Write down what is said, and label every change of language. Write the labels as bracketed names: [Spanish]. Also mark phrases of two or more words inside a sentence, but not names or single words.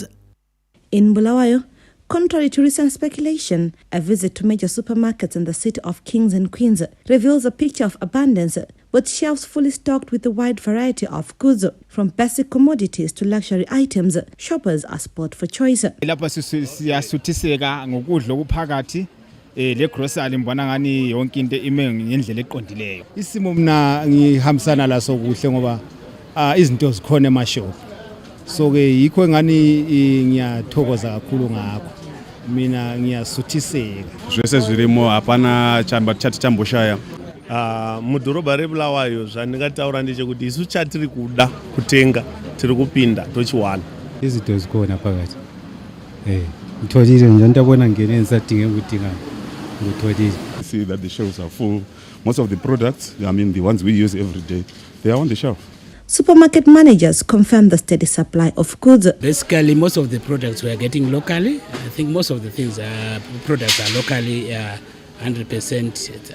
[English] In Bulawayo, contrary to recent speculation, a visit to major supermarkets in the city of Kings and Queens reveals a picture of abundance, with shelves fully stocked with a wide variety of goods. From basic commodities to luxury items, shoppers are spot for choice. [North Ndebele] Lapha siyasuthiseka ngokudla okuphakathi le grocery mbona ngani yonke into ime ngendlela eqondileyo. Isimo mina ngihambisana laso kuhle ngoba izinto zikhona emashop. So ke yikho ngani ngiyathokoza kakhulu ngakho. Mina ngiyasuthiseka. [Shona] Zvese zvirimo hapana chati chamboshaya. Mudhorobha reBulawayo zvandingataura ndechekuti isu chatiri kuda kutenga tiri kupinda tochiwana. [North Ndebele] Izinto zikhona phakathi. Ngitholile nje ndabona ngene ngisadinge ukudinga ngitholile. [English] See that the shelves are full. Most of the products, I mean the ones we use every day, they are on the shelf. Supermarket managers confirm the steady supply of goods. Basically, most of the products we are getting locally. I think most of the products are locally 100%.